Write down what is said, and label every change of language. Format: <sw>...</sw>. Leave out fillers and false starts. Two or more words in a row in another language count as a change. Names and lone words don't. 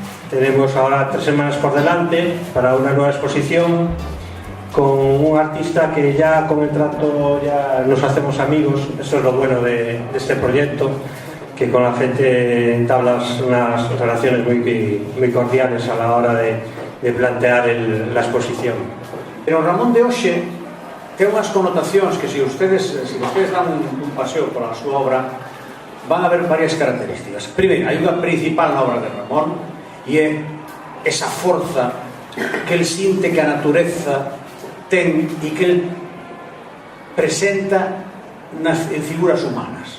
<es>Tenemos ahora 3 semanas por delante para una nueva exposición con un artista que ya con el trato ya nos hacemos amigos. Eso es lo bueno de este proyecto, que con la gente entablas unas relaciones muy cordiales a la hora de plantear la exposición.</es> <gl>Pero Ramón de hoxe ten unhas connotacións que se ustedes dan un paseo pola súa obra van a ver varias características. Primeiro, hai unha principal na obra de Ramón e é esa forza que el sinte que a natureza ten e que el presenta en figuras humanas.</gl>